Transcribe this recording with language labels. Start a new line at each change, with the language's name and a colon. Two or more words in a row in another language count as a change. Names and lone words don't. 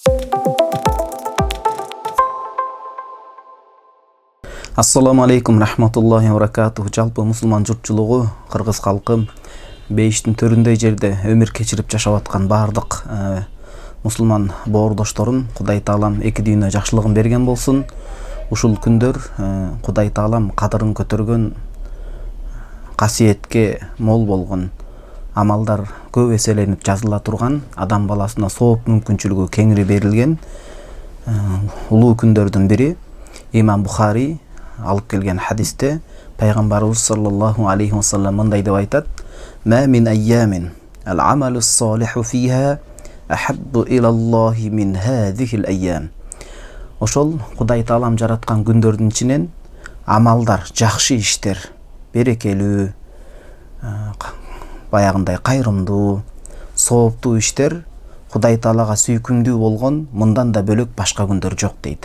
Arabic: السلام عليكم ورحمة الله وبركاته.
Kyrgyz: Жалпы мусулман журтчулугу, кыргыз калкым, бейиштин төрүндөй жерде өмүр кечирип жашап аткан баардык мусулман боордошторун Кудай Таалам эки дүйнө жакшылыгын берген болсун. Ушул күндөр Кудай Таалам кадырын көтөргөн, касиетке мол болгон амалдар көп эселенип жазыла турган, адам баласына сооп мүмкүнчүлүгү кеңири берилген улуу күндөрдүн бири. Имам Бухари алып келген хадисте пайгамбарыбыз
Arabic: صلى الله عليه وسلم
Kyrgyz: мындай деп айтат:
Arabic: "ما من أيام العمل الصالح فيها أحب إلى الله من هذه الأيام."
Kyrgyz: Ошол Кудай Таалам жараткан күндөрдүн ичинен амалдар, жакшы иштер, берекелүү, баягындай кайрымдуу, сооптуу иштер Кудай Таалага сүйкүмдүү болгон мындан да бөлөк башка күндөр жок дейт.